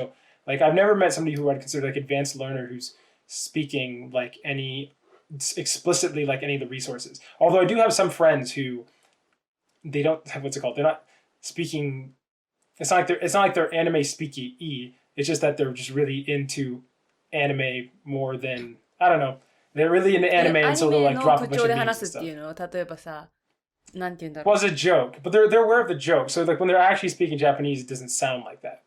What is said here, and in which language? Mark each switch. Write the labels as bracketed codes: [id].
[en] So like I've never met somebody who I'd consider like advanced learner who's speaking like explicitly like any of the resources. Although I do have some friends who they don't have they're not speaking. It's not like they're anime speaky. It's just that they're just really into anime more than, I don't know. They're really into anime, and so they'll like drop a bunch of memes and stuff. [ja] 例えばさ、なんて言うんだろう。 [en] Well, it's a joke, but they're aware of the joke. So like when they're actually speaking Japanese, it doesn't sound like that.